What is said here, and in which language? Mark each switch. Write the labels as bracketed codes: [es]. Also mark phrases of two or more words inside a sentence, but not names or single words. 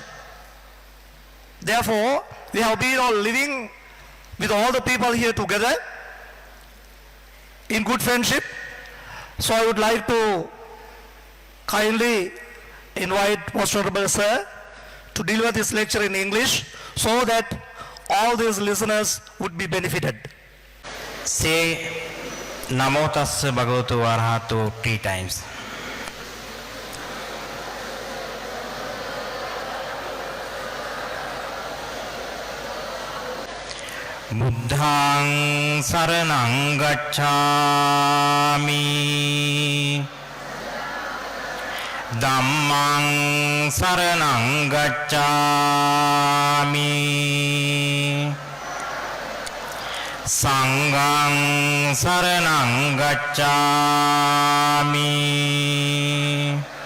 [en] Therefore, we have been all living with all the people here together in good friendship. So I would like to kindly invite Most Honorable Sir to deliver this lecture in English so that all these listeners would be benefited. Say [pi] Namo Tassa Bhagavato Arahato [en] 3 times. [pi] Buddhaṃ saraṇaṃ gacchāmi, Dhammaṃ saraṇaṃ gacchāmi, Sanghaṃ saraṇaṃ gacchāmi,